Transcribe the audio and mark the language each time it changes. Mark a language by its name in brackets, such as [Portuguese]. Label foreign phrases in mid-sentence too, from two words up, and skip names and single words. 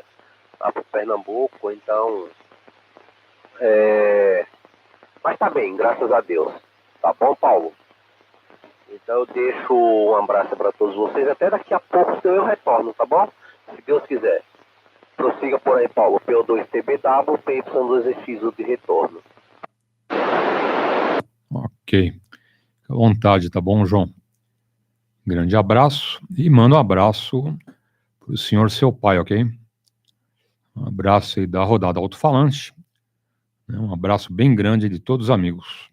[Portuguese] Lá pro Pernambuco, então... Mas tá bem, graças a Deus. Tá bom, Paulo? Então eu deixo um abraço para todos vocês, até daqui a pouco eu retorno, tá bom? Se Deus quiser. Prossiga por aí, Paulo. PO2TBW, PY2EXU de retorno. Ok. Fica à vontade, tá bom, João? Grande abraço e manda um abraço para o senhor seu pai, ok? Um abraço aí da Rodada Alto-Falante. Um abraço bem grande de todos os amigos.